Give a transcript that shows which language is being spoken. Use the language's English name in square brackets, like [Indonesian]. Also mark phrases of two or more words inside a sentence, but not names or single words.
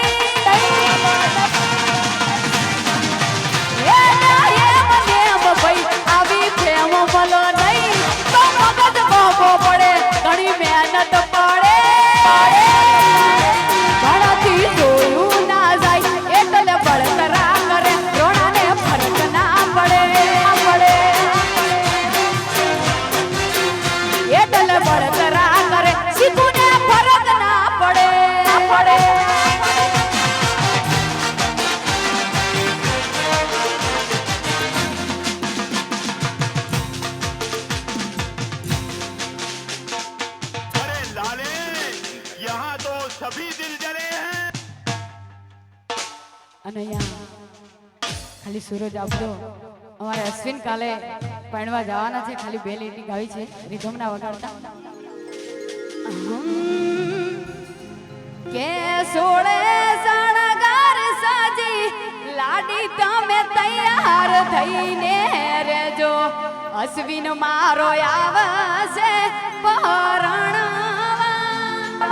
[Gujarati] ભાઈ આવી પ્રેમ મળો નહીં તો મગજ બાબો પડે ઘણી મહેનત પડે ઘણાથી જોયું ના જાય એટલે બળતરા કરે રોણાને ફરક ના પડે એટલે બળતરા કરે શીખુને ફરક ના પડે [Hindi] अरे लाले, यहाँ तो सभी दिल जले हैं। [Gujarati] અને અહીંયા ખાલી સૂરજ આપજો અમારે અશ્વિન કાલે પરણવા જવાના છે, ખાલી બે લીટી ગાવી છે રીધમના વગાડતા. કે સોળે સણગાર સાજી લાડી તમે તૈયાર થઈને રેજો, અશ્વિન મારો આવશે પરણવા.